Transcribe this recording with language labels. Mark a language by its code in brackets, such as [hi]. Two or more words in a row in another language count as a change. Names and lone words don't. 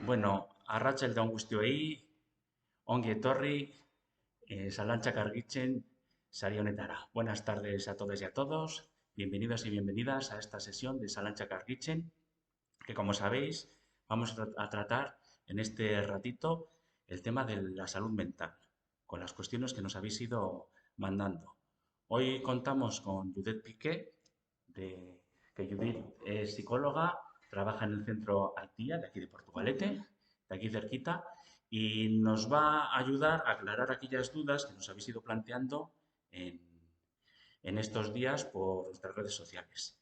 [eu] Bueno, arratsalde on guztioi, ongi etorri, Salantzak argitzen sari honetara. [es] Buenas tardes a todas y a todos, bienvenidos y bienvenidas a esta sesión de Salantzak argitzen, que como sabéis vamos a tratar en este ratito el tema de la salud mental, con las cuestiones que nos habéis ido mandando. Hoy contamos con Judith Piqué, que Judith es psicóloga, trabaja en el centro Altía, de aquí de Portugalete, de aquí cerquita, y nos va a ayudar a aclarar aquellas dudas que nos habéis ido planteando en, en estos días por nuestras redes sociales.